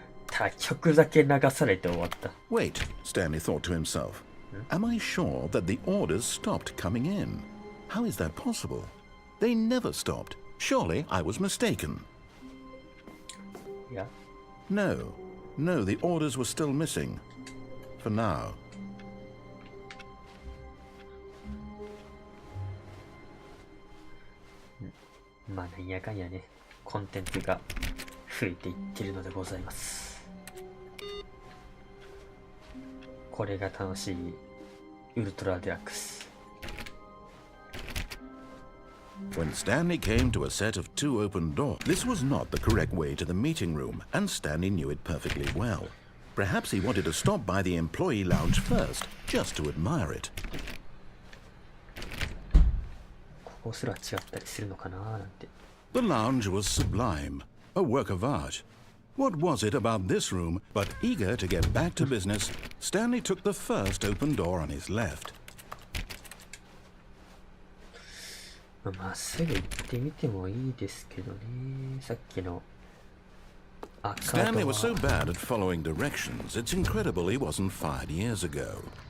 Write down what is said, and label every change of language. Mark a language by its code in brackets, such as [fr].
[ja] ただ曲だけ流されて終わった。 [en] Wait, Stanley thought to himself. Am I sure that the orders stopped coming in? How is that possible? They never stopped. Surely I was mistaken. Yeah. No, No, the orders were still missing. For now. [ja] まあなんやかんやね、コンテンツが増えていってるのでございます。これが楽しいウルトラデラックス。 [en] When Stanley came to a set of 2 open doors, this was not the correct way to the meeting room, and Stanley knew it perfectly well. Perhaps he wanted to stop by the employee lounge first, just to admire it. [ja] ここすら違ったりするのかななんて。 [en] The lounge was sublime, a work of art. What was it about this room? But eager to get back to business, Stanley took the first open door on his left. [ja] まっすぐ行ってみてもいいですけどね。さっきの赤ドア。 [en] Stanley was so bad at following directions, it's incredible he wasn't fired years ago.